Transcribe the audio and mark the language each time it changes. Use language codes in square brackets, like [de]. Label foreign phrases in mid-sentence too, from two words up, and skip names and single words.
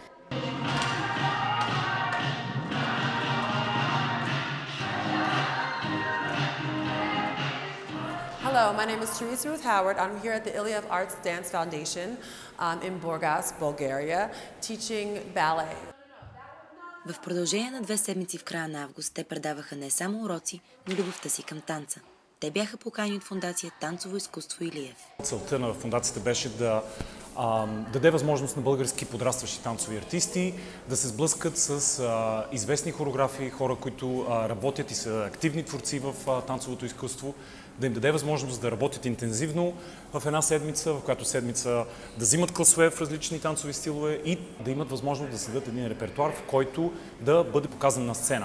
[en] Hello, my name is Teresa Ruth Howard. I'm here at the Ilya of Arts Dance Foundation in Burgas, Bulgaria, teaching ballet. [bg] В продължение на 2 седмици в края на август те предаваха не само уроци, но любовта си към танца. Те бяха поканени от фондация Танцово изкуство Илиев. Целта на фондацията беше да даде възможност на български подрастващи танцови артисти да се сблъскат с известни хореографи, хора, които работят и са активни творци в танцовото изкуство, да им даде възможност да работят интензивно в една седмица, в която седмица да взимат класове в различни танцови стилове и да имат възможност да следят един репертуар, в който да бъде показан на сцена.